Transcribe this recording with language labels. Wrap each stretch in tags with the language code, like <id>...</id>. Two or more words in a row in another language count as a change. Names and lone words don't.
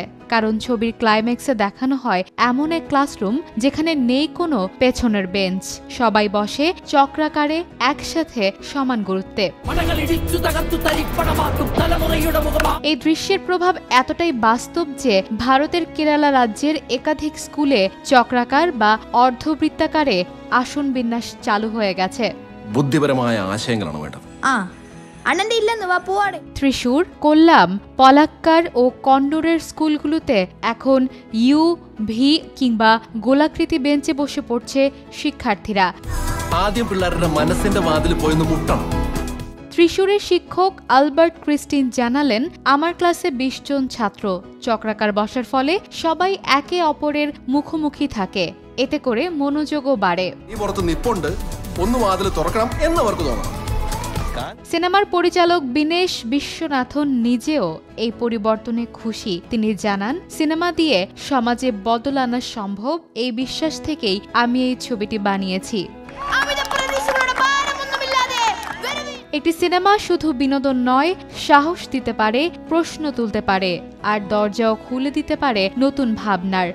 <bn>কারণ ছবির ক্লাইম্যাক্সে দেখানো হয় এমন এক ক্লাসরুম যেখানে নেই কোনো পেছনের বেঞ্চ, সবাই বসে চক্রাকারে একসাথে সমান গুরুত্বে। এই দৃশ্যের প্রভাব এতটাই বাস্তব যে ভারতের কেরালা রাজ্যের একাধিক স্কুলে চক্রাকার বা অর্ধবৃত্তাকারে আসন বিন্যাস চালু হয়ে গেছে।</bn> <ml>বুদ্ধিപരമായ ആശയങ്ങളാണ് വേണ്ടത്.</ml> <bn>ত্রিশূর, কোল্লাম, পলাক্কার ও কন্ডোরের স্কুলগুলোতে এখন ইউ, ভি কিংবা গোলাকৃতি বেঞ্চে বসে পড়ছে শিক্ষার্থীরা।</bn> <ml>ആദ്യം പിള്ളേരുടെ മനസ്സിന്റെ വാതിൽ പോയി ഒന്ന് മുട്ടണം.</ml> <bn>ত্রিশূরের শিক্ষক আলবার্ট ক্রিস্টিন জানালেন, আমার ক্লাসে 20 জন ছাত্র। চক্রাকার বসার ফলে সবাই একে অপরের মুখোমুখি থাকে, এতে করে মনোযোগও বাড়ে।</bn> <ml>ഈ പുറത്ത് നിപ്പുണ്ട്, ഒന്ന് വാതിൽ തുറക്കണം എന്ന് അവർക്ക് തോന്നണം.</ml> <bn>সিনেমার পরিচালক বিনেশ বিশ্বনাথন নিজেও এই পরিবর্তনে খুশি। তিনি জানান, সিনেমা দিয়ে সমাজে বদল আনা সম্ভব, এই বিশ্বাস থেকেই আমি এই ছবিটি বানিয়েছি। একটি সিনেমা শুধু বিনোদন নয়, সাহস দিতে পারে, প্রশ্ন তুলতে পারে, আর দরজাও খুলে দিতে পারে নতুন ভাবনার।</bn>